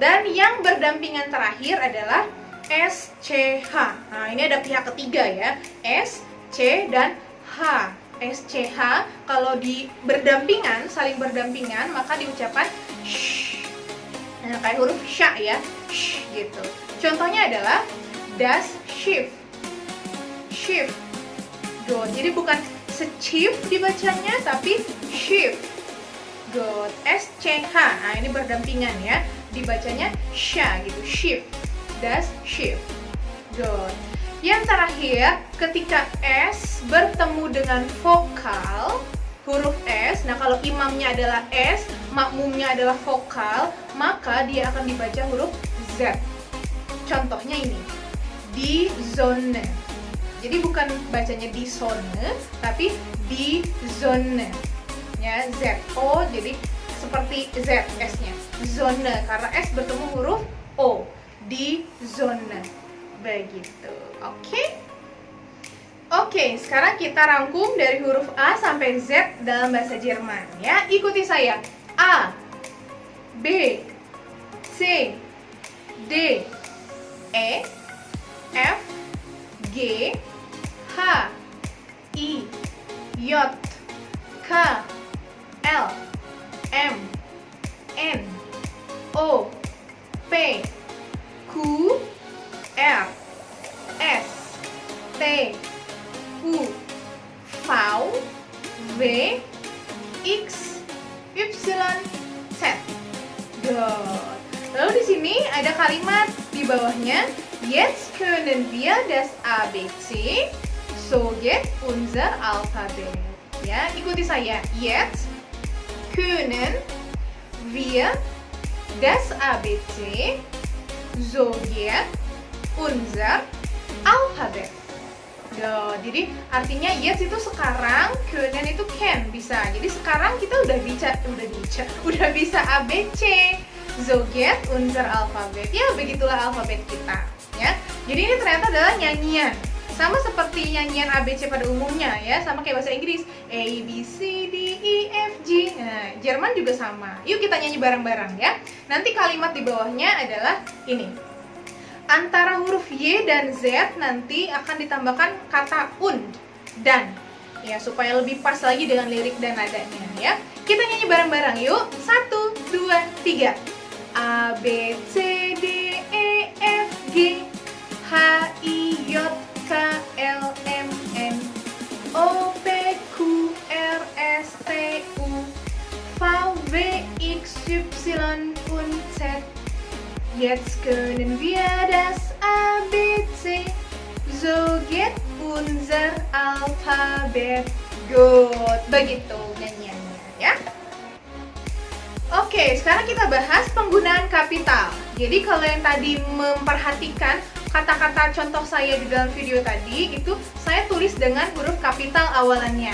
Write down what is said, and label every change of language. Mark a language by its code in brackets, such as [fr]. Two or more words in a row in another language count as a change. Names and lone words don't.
[id] Dan yang berdampingan terakhir adalah SCH. Nah, ini ada pihak ketiga ya. S, C, dan H. SCH kalau berdampingan, saling berdampingan, maka diucapkan sh. Nah, kayak huruf sya ya, sh gitu. Contohnya adalah [de] das Schiff. [id] Schiff. Good. Jadi bukan Schiff dibacanya, tapi Schiff. Good. S-C-H. Nah, ini berdampingan ya. Dibacanya sha gitu. [de] Schiff. Das Schiff. [id] Good. Yang terakhir, ketika S bertemu dengan vokal, huruf S, nah kalau imamnya adalah S, makmumnya adalah vokal, maka dia akan dibaca huruf Z. Contohnya ini, di zone. Jadi bukan bacanya di zone, tapi di zone. Ya, Z. O, jadi seperti Z S-nya. Zone, karena S bertemu huruf O. Di zone. Begitu. Oke, sekarang kita rangkum dari huruf A sampai Z dalam bahasa Jerman ya. Ikuti saya. A, B, C, D, E, F, G, H, I, J, K, L, M, N, O, P, Q, R, S, T, U, V, W, X, Y, Z. Good. Lalu di sini ada kalimat di bawahnya. [de] Jetzt können wir das ABC, so geht unser Alphabet. [id] Ya, ikuti saya. [de] Jetzt können wir das ABC, so geht unser Alphabet. [id] Jadi artinya yes itu sekarang, können itu can, bisa. Jadi sekarang kita udah bisa ABC. [de] So geht unser Alphabet. [id] Ya, begitulah alfabet kita, ya. Jadi ini ternyata adalah nyanyian. Sama seperti nyanyian ABC pada umumnya ya, sama kayak bahasa Inggris. A, B, C, D, E, F, G. Nah, Jerman juga sama. Yuk kita nyanyi bareng-bareng ya. Nanti kalimat di bawahnya adalah ini. Antara huruf Y dan Z nanti akan ditambahkan kata und dan ya, supaya lebih pas lagi dengan lirik dan nadanya ya. Kita nyanyi bareng-bareng yuk. 1, 2, 3. A, B, C, D, E, F, G, H, I, J, K, L, M, N, O, P, Q, R, S, T, U, V, W, X, Y, [de] und Z. Jetzt können wir das ABC, so geht unser Alphabet. [id] Good. Begitu nyanyiannya ya. Oke, sekarang kita bahas penggunaan kapital. Jadi kalau yang tadi memperhatikan kata-kata contoh saya di dalam video tadi, itu saya tulis dengan huruf kapital awalannya.